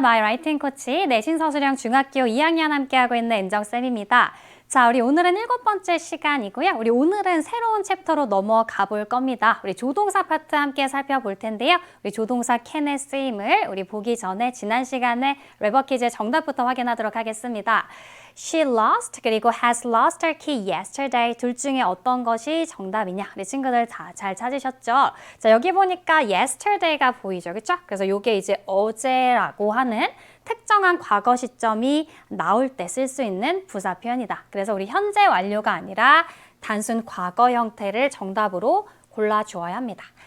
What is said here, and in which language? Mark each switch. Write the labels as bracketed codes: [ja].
[ko] 마이 라이팅 코치 내신 서술형 중학교 2학년 함께하고 있는 엔정쌤입니다. 자, 우리 오늘은 7번째 시간이고요. 우리 오늘은 새로운 챕터로 넘어가 볼 겁니다. 우리 조동사 파트 함께 살펴볼 텐데요. 우리 조동사 can의 쓰임을 우리 보기 전에 지난 시간에 레버 퀴즈의 정답부터 확인하도록 하겠습니다. [en] She lost [ko] 그리고 [en] has lost her key yesterday 둘 중에 어떤 것이 정답이냐? [ko] 우리 친구들 다 잘 찾으셨죠? 자, 여기 보니까 yesterday가 보이죠, 그렇죠? 그래서 이게 이제 어제라고 하는 특정한 과거 시점이 나올 때 쓸 수 있는 부사 표현이다. 그래서 우리 현재 완료가 아니라 단순 과거 형태를 정답으로 골라주어야 합니다.